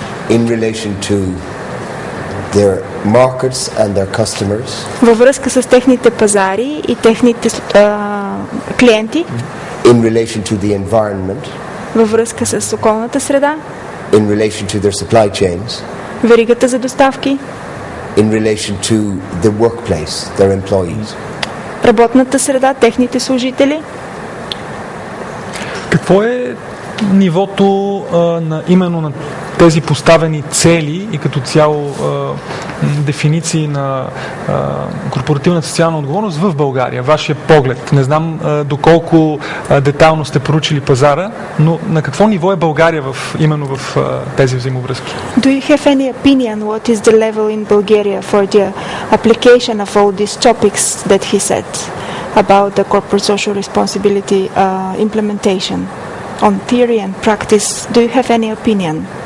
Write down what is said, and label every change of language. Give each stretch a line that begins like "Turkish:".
English: In relation to their markets and their customers.
Bulgarian: Във връзка с техните пазари и техните клиенти.
English: In relation to the environment.
Bulgarian: Във връзка с околната среда.
English: In relation to their supply chains.
Bulgarian: Веригата за доставки.
English: In relation to the workplace, their employees.
Bulgarian: Работната среда, техните служители. Какво е нивото именно на тези поставени цели и като цяло дефиниции на корпоративната социална отговорност в България? Вашия поглед. Не знам доколко детайлно сте проучили пазара, но на какво ниво е България именно в тези взаимовръзки?
English: Do you have any opinion what is the level in Bulgaria for the application of all these topics that he said about the corporate social responsibility implementation on theory and practice? Do you have any opinion?